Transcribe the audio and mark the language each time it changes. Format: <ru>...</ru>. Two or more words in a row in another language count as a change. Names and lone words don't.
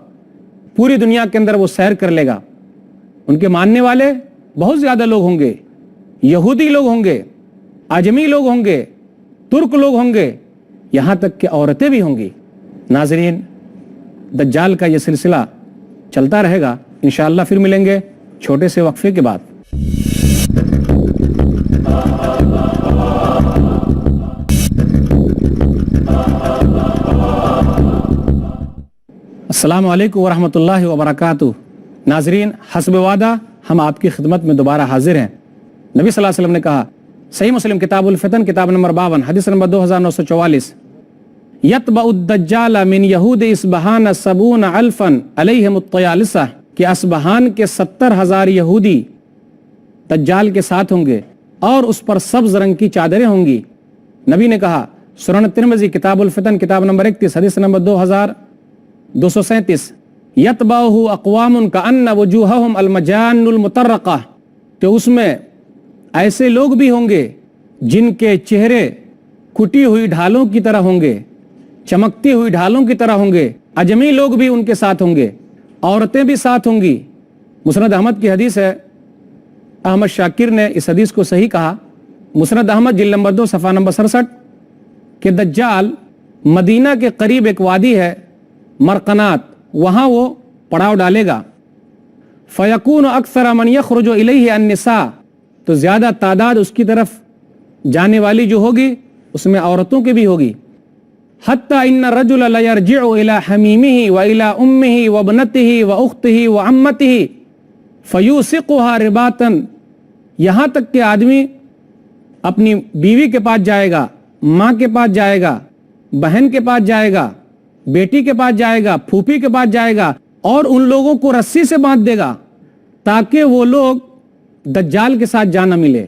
<ur>پوری دنیا کے اندر وہ سیر کر لے گا۔ ان کے ماننے والے بہت زیادہ لوگ ہوں گے، یہودی لوگ ہوں گے، عجمی لوگ ہوں گے، ترک لوگ ہوں گے، یہاں تک کہ عورتیں بھی ہوں گی. ناظرین، دجال کا یہ سلسلہ چلتا رہے گا. ان شاء اللہ پھر ملیں گے چھوٹے سے وقفے کے بعد.</ur> <ar>السلام عليكم ورحمة الله وبركاته.</ar> <ur>ناظرین، حسب وعدہ ہم آپ کی خدمت میں دوبارہ حاضر ہیں. नबी</ur> <ar>صلى الله عليه وسلم</ar> <ur>نے کہا، صحیح مسلم کتاب الفتن کتاب نمبر 52 حدیث نمبر 2944,</ur> <ar>يتبع الدجال من يهود أصبهان سبعون ألفا عليهم الطيالسة,</ar> <ur>کہ اصبہان کے 70,000 یہودی دجال کے ساتھ ہوں گے اور اس پر سبز رنگ کی چادریں ہوں گی. نبی نے کہا، سنن ترمذی کتاب الفتن کتاب نمبر 31 حدیث نمبر 2237,</ur> <ar>يتبعه أقوام كأن وجوههم المجان المطرقة,</ar> <ur>تو اس میں ایسے لوگ بھی ہوں گے جن کے چہرے کوٹی ہوئی ڈھالوں کی طرح ہوں گے، چمکتی ہوئی ڈھالوں کی طرح ہوں گے. عجمی لوگ بھی ان کے ساتھ ہوں گے، عورتیں بھی ساتھ ہوں گی. مسند احمد کی حدیث ہے، احمد شاکر نے اس حدیث کو صحیح کہا. مسند احمد جلد نمبر 2 صفحہ نمبر 67 کہ دجال مدینہ کے قریب ایک وادی ہے مرقنات، وہاں وہ پڑاؤ ڈالے گا.</ur> <ar>فيكون أكثر من يخرج إليه النساء,</ar> <ur>تو زیادہ تعداد اس کی طرف جانے والی جو ہوگی اس میں عورتوں کی بھی ہوگی.</ur> <ar>حتى إن الرجل لا يرجع إلى حميمه و إلى أمه و ابنته و أخته و عمته فيوثقها رباطا,</ar> <ur>یہاں تک کہ آدمی اپنی بیوی کے پاس جائے گا، ماں کے پاس جائے گا، بہن کے پاس جائے گا، بیٹی کے پاس جائے گا، پھوپھی کے پاس جائے گا اور ان لوگوں کو رسی سے باندھ دے گا تاکہ وہ لوگ دجال کے ساتھ جا نہ ملے.</ur>